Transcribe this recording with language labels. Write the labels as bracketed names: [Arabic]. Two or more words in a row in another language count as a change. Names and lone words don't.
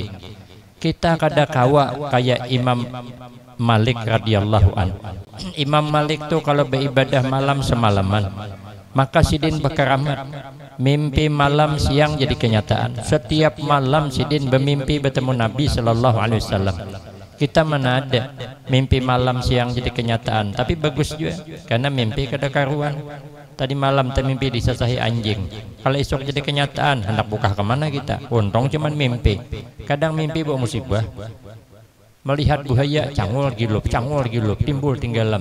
[Banjar] Kita kada kawa kayak Imam Malik [Arabic] رضي الله عنه. [Banjar] Imam Malik tuh kalau beribadah malam semalaman, maka Sidin berkeramat. Mimpi malam siang jadi kenyataan. Setiap malam Sidin bermimpi bertemu Nabi [Arabic] صلى الله عليه وسلم. [Banjar] Kita mana ada mimpi malam siang jadi kenyataan, tapi bagus juga karena mimpi kada karuan. Tadi malam termimpi disasahi anjing, kalau esok jadi kenyataan hendak buka kemana kita? Untung cuman mimpi. Kadang mimpi bawa musibah, melihat buaya cangul gilup timbul tinggalam.